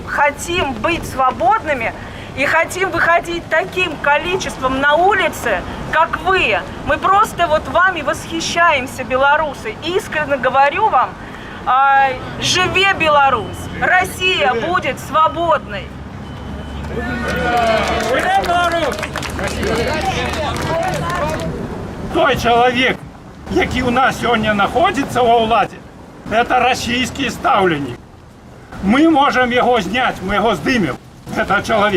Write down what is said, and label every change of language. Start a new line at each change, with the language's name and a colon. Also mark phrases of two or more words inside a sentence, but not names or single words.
Russian: Хотим быть свободными и хотим выходить таким количеством на улице, как вы. Мы просто вот вами восхищаемся, белорусы. Искренне говорю вам,
Belarusian: живе Беларусь!
Russian: Россия будет свободной!
Ukrainian: Той чоловік, який у нас сьогодні знаходиться у владі, це російський ставленник. Ми можемо його зняти, ми його здимемо, цього чоловіка.